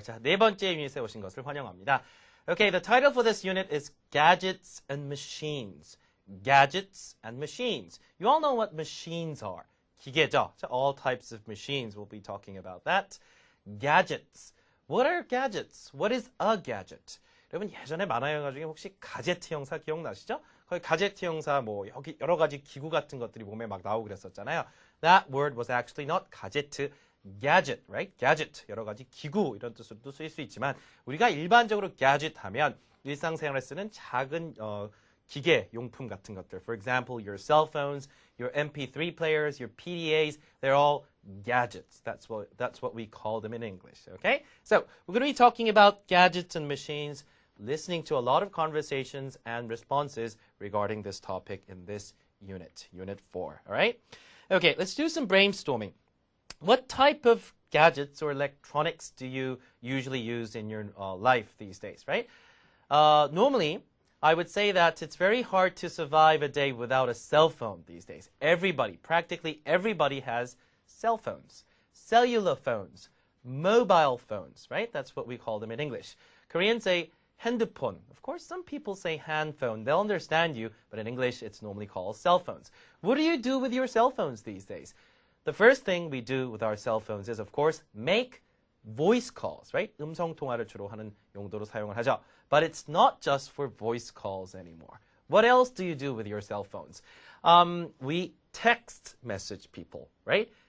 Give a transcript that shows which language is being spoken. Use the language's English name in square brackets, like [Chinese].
[Korean] 자, 네 번째 유닛에 오신 것을 환영합니다. [English] Okay, the title for this unit is Gadgets and Machines. Gadgets and Machines. You all know what machines are. [Korean] 기계죠. [English] So all types of machines, we'll be talking about that. Gadgets. What are gadgets? What is a gadget? [Korean] 여러분 예전에 만화 영화 중에 혹시 가제트 형사 기억나시죠? 거기 가제트 형사 뭐 여기 여러 가지 기구 같은 것들이 몸에 막 나오고 그랬었잖아요. [English] That word was actually not 가제트, gadget, right? [Korean] gadget, 여러 가지 기구 이런 뜻으로도 쓰일 수 있지만 우리가 일반적으로 gadget 하면 일상생활에 쓰는 작은 기계 용품 같은 것들. [English] For example, your cell phones, your MP3 players, your PDAs, they're all gadgets. That's what we call them in English, okay? So, we're going to be talking about gadgets and machines, listening to a lot of conversations and responses regarding this topic in this unit, Unit 4, all right? Okay, let's do some brainstorming. What type of gadgets or electronics do you usually use in your life these days, right? Normally, I would say that it's very hard to survive a day without a cell phone these days. Everybody, practically everybody has cell phones, cellular phones, mobile phones, right? That's what we call them in English. Koreans say 핸드폰. Of course, some people say hand phone. They'll understand you, but in English, it's normally called cell phones. What do you do with your cell phones these days? The first thing we do with our cell phones is, of course, make voice calls, right? [Korean] 음성 통화를 주로 하는 용도로 사용을 하죠. [English] But it's not just for voice calls anymore. What else do you do with your cell phones? We text message people, right?